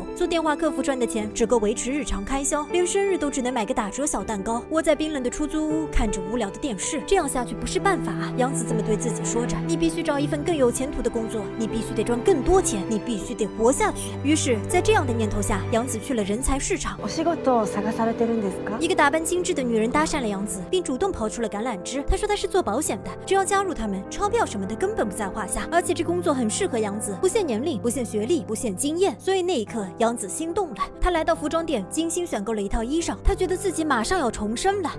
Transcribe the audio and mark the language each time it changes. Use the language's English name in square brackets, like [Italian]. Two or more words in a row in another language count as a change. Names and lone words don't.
[Chinese] 做电话客服赚的钱只够维持日常开销，连生日都只能买个打折小蛋糕。窝在冰冷的出租屋，看着无聊的电视，这样下去不是办法啊！阳子这么对自己说着。你必须找一份更有前途的工作，你必须得赚更多钱，你必须得活下去。于是，在这样的念头下，阳子去了人才市场。 [Japanese] お仕事を探されてるんですか？ [Chinese] 一个打扮精致的女人搭讪了阳子，并主动抛出了橄榄枝。她说她是做保险的，只要加入他们，钞票什么的么的根本不在话下，而且这工作很适合杨子，不限年龄，不限学历，不限经验。所以那一刻，杨子心动了。他来到服装店，精心选购了一套衣裳，他觉得自己马上要重生了。